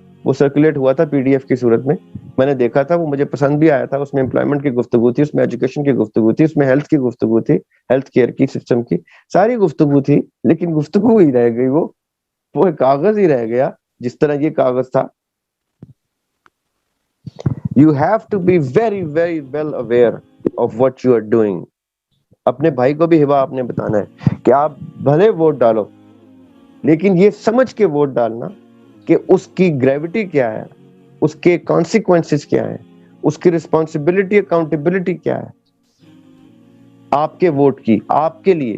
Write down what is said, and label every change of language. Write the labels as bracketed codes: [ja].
[ur] وہ سرکولیٹ ہوا تھا PDF کی صورت میں نے دیکھا تھا, وہ مجھے پسند بھی آیا تھا. اس میں امپلائمنٹ کی گفتگو تھی, اس میں ایجوکیشن کی گفتگو تھی, اس میں ہیلتھ کی گفتگو تھی, ہیلتھ کیئر کی سسٹم کی ساری گفتگو تھی, لیکن گفتگو ہی رہ گئی. وہ ایک کاغذ ہی رہ گیا جس طرح یہ کاغذ تھا. [en] You have to be very very well aware of what you are doing. [ur] اپنے بھائی کو بھی ہبا آپ نے بتانا ہے کہ آپ بھلے ووٹ ڈالو لیکن یہ سمجھ کے ووٹ ڈالنا کہ اس کی گریوٹی کیا ہے, اس کے کانسیکوینسز کیا ہے, اس کی رسپانسبلٹی اکاؤنٹیبلٹی کیا ہے آپ کے ووٹ کی, آپ کے لیے.